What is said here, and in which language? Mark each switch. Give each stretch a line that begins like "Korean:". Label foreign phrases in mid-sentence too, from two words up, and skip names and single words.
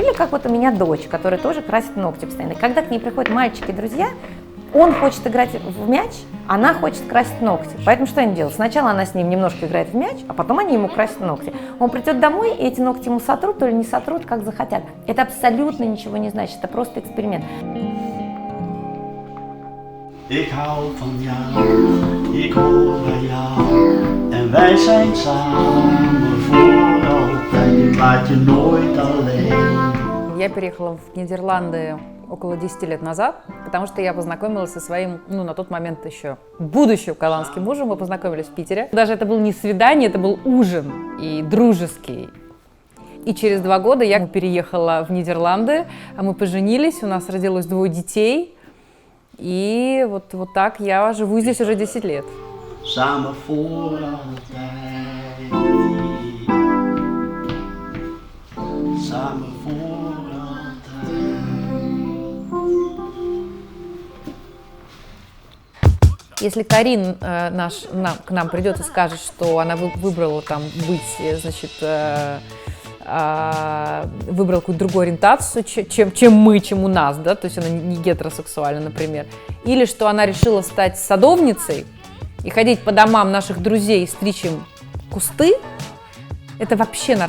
Russian: Или как вот у меня дочь, которая тоже красит ногти постоянно. И когда к ней приходят мальчики-друзья, он хочет играть в мяч, она хочет красить ногти. Поэтому что они делают? Сначала она с ним немножко играет в мяч, а потом они ему красят ногти. Он придет домой, и эти ногти ему сотрут или не сотрут, как захотят. Это абсолютно ничего не значит, это просто эксперимент.
Dutch: Ik hou van jou, ik hoor bij jou en wij zijn samen voor altijd. Ik laat je nooit alleen.
Russian: Я переехала в Нидерланды около 10 лет назад, потому что я познакомилась со своим, на тот момент еще будущим голландским мужем. Мы познакомились в Питере. Даже это было не свидание, это был ужин, и дружеский. И через 2 года я переехала в Нидерланды, а мы поженились, у нас родилось 2 детей. И вот так я живу здесь уже 10 лет.
Dutch: Samen voor altijd. Samen voor altijd.
Russian: Если Карин к нам придет и скажет, что она выбрала там быть, значит, выбрала какую-то другую ориентацию, чем у нас, да, то есть она не гетеросексуальна, например, или что она решила стать садовницей и ходить по домам наших друзей и стричь им кусты, это вообще нормально.